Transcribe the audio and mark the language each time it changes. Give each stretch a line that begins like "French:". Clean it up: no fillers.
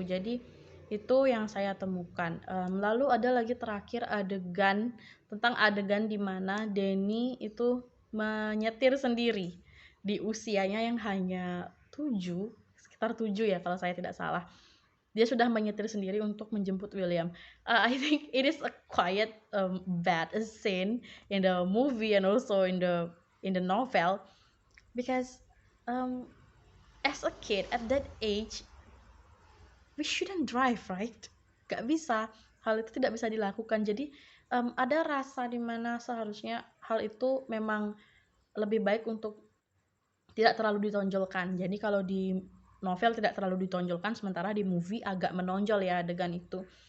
Indonesian: Jadi itu yang saya temukan. Lalu ada lagi terakhir tentang adegan di mana Denny itu menyetir sendiri di usianya yang hanya 7, sekitar 7 ya kalau saya tidak salah. Dia sudah menyetir sendiri untuk menjemput William.
English: I think it is a quite bad scene in the movie and also in the novel, because um, as a kid at that age we shouldn't drive, right?
Indonesian: Gak bisa, hal itu tidak bisa dilakukan. Jadi ada rasa dimana seharusnya hal itu memang lebih baik untuk tidak terlalu ditonjolkan. Jadi kalau di novel tidak terlalu ditonjolkan, sementara di movie agak menonjol ya adegan itu.